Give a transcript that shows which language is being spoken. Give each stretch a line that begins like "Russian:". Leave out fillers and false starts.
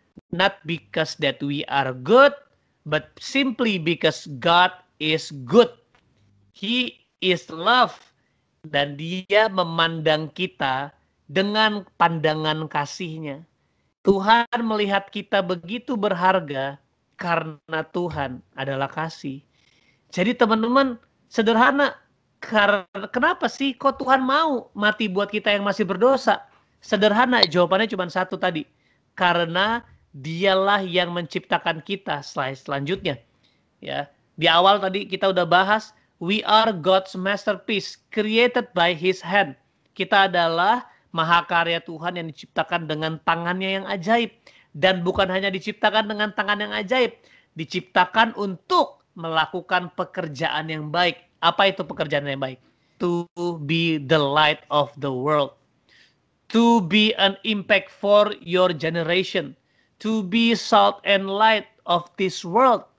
English: Not because that we are good, but simply because God is good. He is love.
Indonesian: Dan Dia memandang kita dengan pandangan kasih-Nya. Tuhan melihat kita begitu berharga karena Tuhan adalah kasih. Jadi teman-teman, sederhana. Kenapa sih kok Tuhan mau mati buat kita yang masih berdosa? Sederhana, jawabannya cuma satu tadi. Karena Dialah yang menciptakan kita. Slide selanjutnya. Ya, di awal tadi kita udah bahas,
English: we are God's masterpiece, created by His hand.
Indonesian: Kita adalah mahakarya Tuhan yang diciptakan dengan tangannya yang ajaib. Dan bukan hanya diciptakan dengan tangan yang ajaib. Diciptakan untuk melakukan pekerjaan yang baik. Apa itu pekerjaan yang baik?
English: To be the light of the world. To be an impact for your generation. To be salt and light of this world.